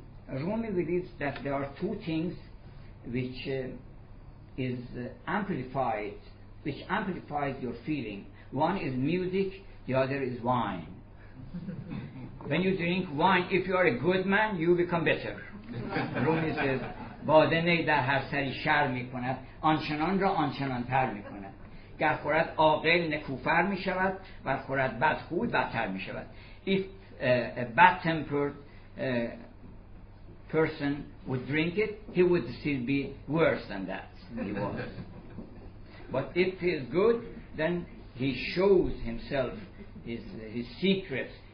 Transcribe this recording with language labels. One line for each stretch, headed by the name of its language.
English: Rumi believes that there are two things which is amplifies your feeling. One is music, the other is wine. When you drink wine, if you are a good man, you become better. Rumi says,
Persian: باده می در هر سری شر می کند، آنچنان را آنچنان تر می کند. گر خورد عاقل نکوفر می شود، ور خورد بدخوی بدتر می شود.
English: If a bad-tempered person would drink it, he would still be worse than that he was. But if he is good, then he shows himself, his secrets.